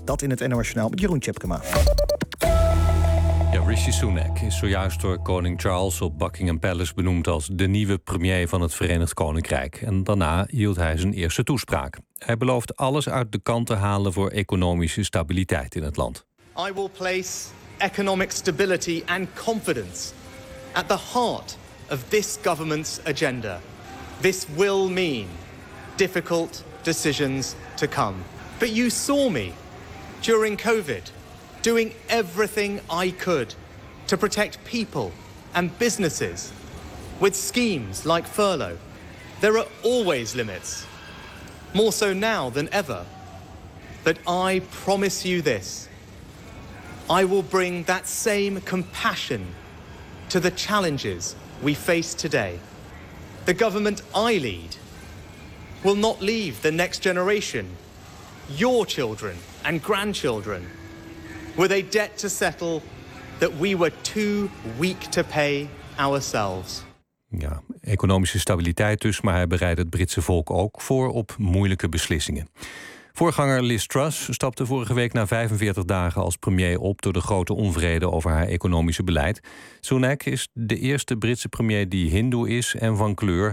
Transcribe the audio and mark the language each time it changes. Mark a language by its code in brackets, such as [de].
[nl] Dat in het NOS Journaal met Jeroen Tjepkema. Rishi Sunak is zojuist door koning Charles op Buckingham Palace benoemd als de nieuwe premier van het Verenigd Koninkrijk. En daarna hield hij zijn eerste toespraak. Hij belooft alles uit de kant te halen voor economische stabiliteit in het land. [en] I will place economic stability and confidence at the heart of this government's agenda. This will mean difficult decisions to come. But you saw me during COVID doing everything I could to protect people and businesses with schemes like furlough. There are always limits, more so now than ever. But I promise you this, I will bring that same compassion to the challenges we face today. The government I lead will not leave the next generation, your children and grandchildren, with a debt to settle that we were too weak to pay ourselves. [nl] Ja, economische stabiliteit dus, maar hij bereidt het Britse volk ook voor op moeilijke beslissingen. Voorganger Liz Truss stapte vorige week na 45 dagen als premier op door de grote onvrede over haar economische beleid. Sunak is de eerste Britse premier die hindoe is en van kleur.